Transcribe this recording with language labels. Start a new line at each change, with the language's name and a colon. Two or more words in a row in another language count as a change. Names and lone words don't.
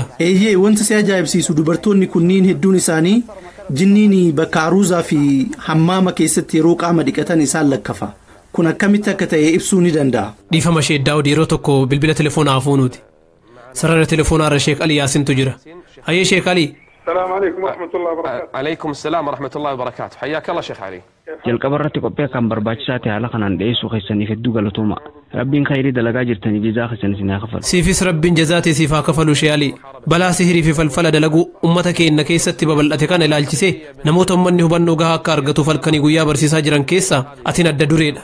Oromo: Eeyyee wanti si ajaa'ibsiisu dubartoonni kunniin hedduun isaanii jinniin bakka aruuzaa fi hammaama keessatti yeroo qaama dhiqatan isaan lakkafa. Kun akkamitti akka ta'e ibsuu ni danda'a. Dhiifama Sheek Daawud yeroo tokko bilbila telefoonaa fuunuuti. Sarara telefoonaa irra Sheek Ali Yaasintu jira. Hayyee Sheek Ali.
Arabic: السلام عليكم ورحمة الله وبركاته. عليكم السلام ورحمة الله وبركاته. حياك الله شيخ علي.
Oromo: jalqaba irratti qophee kan barbaachisaa haala kanaan dhiyeessuu keessaniif hedduu galatooma. Rabbiin khayrii dalagaa jirtaniif jazaa keessan isin haa kafalu. Siifis Rabbiin jazaatii siif haa kafalu Sheek Ali. Balaa sihirii fi falfala dalaguu ummata keenya keessatti babal'ate kana ilaalchisee namoota ummanni hubannoo gahaa akka argatuuf halkanii guyyaa barsiisaa jiran keessaa atiin adda dureedha.